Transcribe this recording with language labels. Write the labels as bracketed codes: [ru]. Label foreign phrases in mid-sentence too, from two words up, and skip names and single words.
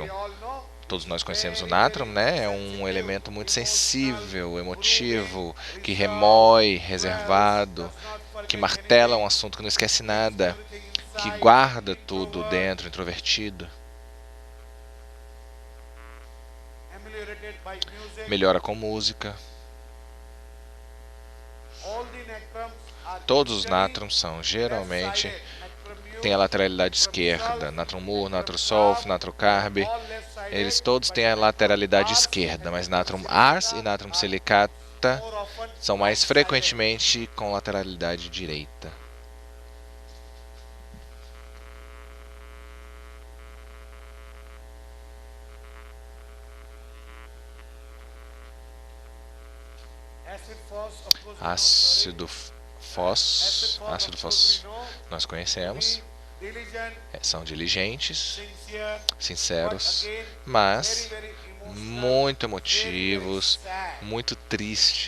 [pt] Todos nós conhecemos o natrum, né? É um elemento muito sensível, emotivo, que remói, reservado, que martela um assunto que não esquece nada, que guarda tudo dentro, introvertido. Melhora com música. Todos os natrums são, geralmente, tem a lateralidade esquerda. Natrum mur, natrum sulf, natrum carb. Eles todos têm a lateralidade esquerda, mas natrum ars e natrum silicata são mais frequentemente com lateralidade direita. Ácido fós, nós conhecemos, são diligentes, sinceros, mas muito emotivos, muito tristes.